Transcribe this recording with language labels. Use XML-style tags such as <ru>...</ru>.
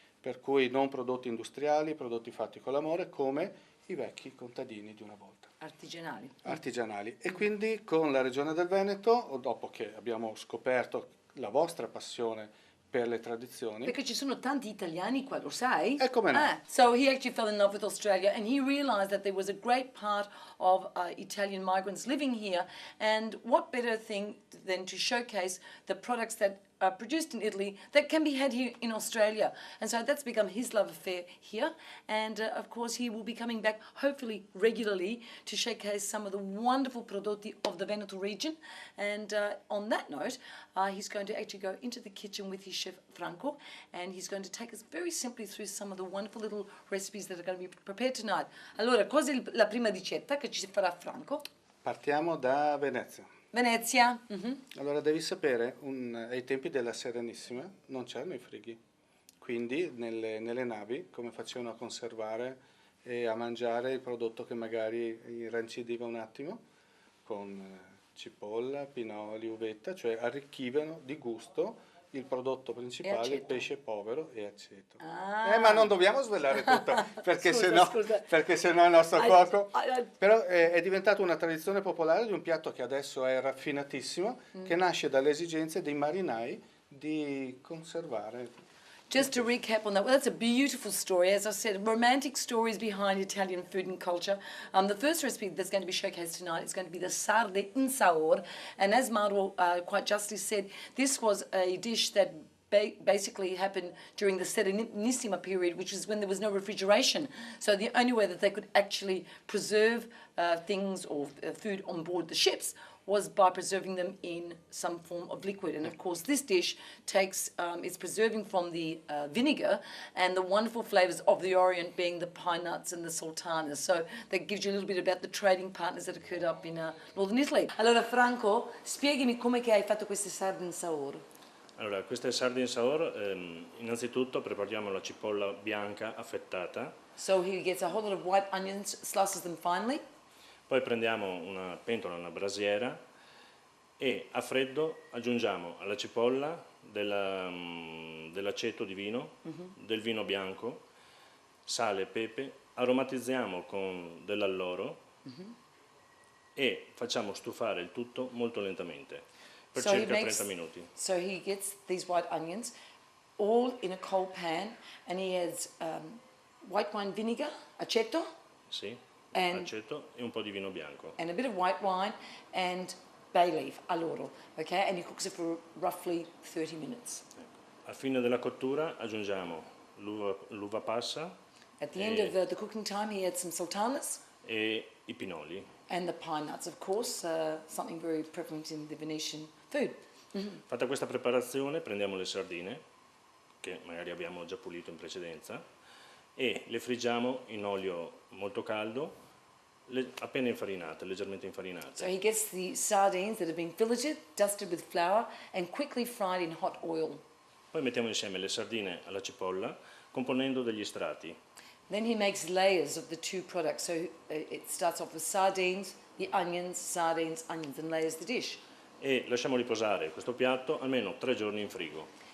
<it>Per cui non prodotti industriali, prodotti fatti con l'amore, come i vecchi contadini di una volta. Artigianali. E quindi con la Regione del Veneto, dopo che abbiamo scoperto la vostra passione per le tradizioni. Perché ci sono tanti italiani qua, lo sai? E come no?</it> <en>So he actually fell in love with Australia and he realized that there was a great part of Italian migrants living here, and what better thing than to showcase the products that produced in Italy that can be had here in Australia. And so that's become his love affair here. And of course, he will be coming back hopefully regularly to showcase some of the wonderful prodotti of the Veneto region. And on that note, he's going to actually go into the kitchen with his chef Franco, and he's going to take us very simply through some of the wonderful little recipes that are going to be prepared tonight.</en> <it>Allora, cos'è la prima ricetta che ci farà Franco? Partiamo da Venezia. Venezia. Allora devi sapere, ai tempi della Serenissima non c'erano i frighi, quindi nelle navi come facevano a conservare e a mangiare il prodotto che magari irrancidiva un attimo con cipolla, pinoli, uvetta, cioè arricchivano di gusto il prodotto principale, il pesce povero e aceto. Ma non dobbiamo svelare tutto, perché sennò il nostro cuoco... Però è diventata una tradizione popolare di un piatto che adesso è raffinatissimo, che nasce dalle esigenze dei marinai di conservare.</it> <en>Just to recap on that, well, that's a beautiful story. As I said, romantic stories behind Italian food and culture. The first recipe that's going to be showcased tonight is going to be the sarde in saor. And as Mauro quite justly said, this was a dish that basically happened during the Serenissima period, which is when there was no refrigeration. So the only way that they could actually preserve things or food on board the ships was by preserving them in some form of liquid. And of course this dish takes, it's preserving from the vinegar and the wonderful flavours of the Orient, being the pine nuts and the sultanas. So that gives you a little bit about the trading partners that occurred up in northern Italy.</en> <it>Allora Franco, spiegami come che hai fatto queste sarde in saor. Allora, queste sarde in saor, innanzitutto prepariamo la cipolla bianca affettata.</it> <en>So he gets a whole lot of white onions, slices them finely.</en> <it>Poi prendiamo una pentola, una brasiera, e a freddo aggiungiamo alla cipolla dell'aceto di vino, del vino bianco, sale e pepe, aromatizziamo con dell'alloro e facciamo stufare il tutto molto lentamente, per circa 30 minuti.</it> <en>So he gets these white onions all in a cold pan, and he adds white wine vinegar, aceto.</en> <it>Sì.</it> <en>And</en> <it>aceto e un po' di vino bianco.</it> <en>And a bit of white wine and bay leaf, alloro, okay? And he cooks it for roughly 30 minutes.</en> <it>Ecco. A fine della cottura aggiungiamo l'uva passa.</it> <en>At the end of the cooking time, he adds some sultanas.</en> <it>E i pinoli.</it> <en>And the pine nuts, of course, something very prevalent in the Venetian food.</en> <it>Fatta questa preparazione, prendiamo le sardine, che magari abbiamo già pulito in precedenza, e le friggiamo in olio molto caldo, appena infarinate, leggermente infarinate.</it> <en>So he gets the sardines that have been filleted, dusted with flour, and quickly fried in hot oil.</en> <it>Poi mettiamo insieme le sardine alla cipolla, componendo degli strati.</it> <en>Then he makes layers of the two products. So it starts off with sardines, the onions, sardines, onions, and layers the dish.</en> <it>E lasciamo riposare questo piatto almeno 3 giorni in frigo.</it>